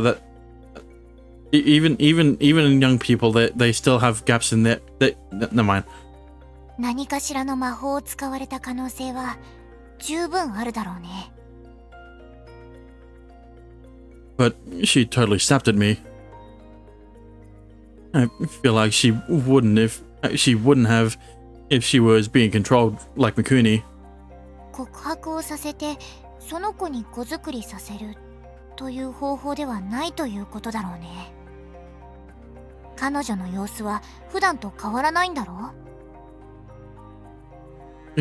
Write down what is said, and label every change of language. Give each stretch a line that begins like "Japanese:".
English: That even in young people, they still have gaps in their. Never mind.
Japanese: 何かしらの魔法を使われた可能性は十分あるだろうね。
English: But she totally snapped at me. I feel like she wouldn't have if she was being controlled like Mikuni.
Japanese: 告白をさせてその子に子作りさせるという方法ではないということだろうね。彼女の様子は普段と変わらないんだろう。